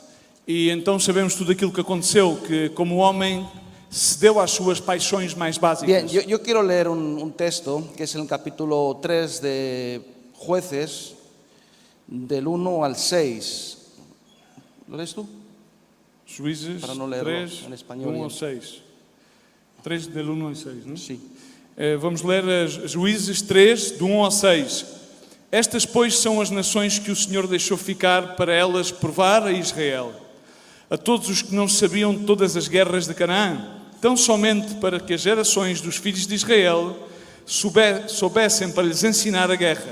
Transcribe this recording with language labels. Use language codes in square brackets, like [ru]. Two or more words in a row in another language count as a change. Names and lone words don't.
[pt] E então sabemos tudo aquilo que aconteceu, que como homem cedeu às suas paixões mais básicas. [es] Bien, yo quiero leer un texto que es en el capítulo 3 de Jueces, del 1 al 6. ¿Lo lees tú? [pt] Juízes Para não lerlo 3, em espanhol. 1 ao 6. 3 del 1 ao 6, não é? [es] Sí. [pt] Vamos ler Juízes 3, do 1 ao 6. Estas, pois, são as nações que o Senhor deixou ficar para elas provar a Israel, a todos os que não sabiam de todas as guerras de Canaã, tão somente para que as gerações dos filhos de Israel soubessem para lhes ensinar a guerra.